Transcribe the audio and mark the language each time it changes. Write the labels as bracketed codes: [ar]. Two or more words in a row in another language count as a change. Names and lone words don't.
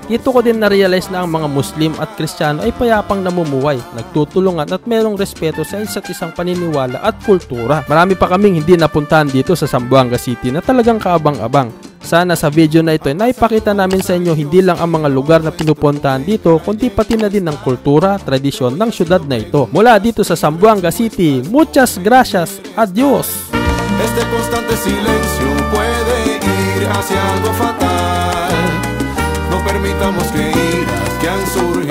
[tl] Dito ko din na-realize na ang mga Muslim at Kristiyano ay payapang namumuhay, nagtutulungan at merong respeto sa isa't isang paniniwala at kultura. Marami pa kaming hindi napuntahan dito sa Zamboanga City na talagang kaabang-abang. Sana sa video na ito ay naipakita namin sa inyo hindi lang ang mga lugar na pinupuntahan dito kundi pati na din ang kultura, tradisyon ng syudad na ito. Mula dito sa Zamboanga City, [es] muchas gracias, adios! Este constante silencio puede ir hacia algo fatal. No permitamos que iras que han surgido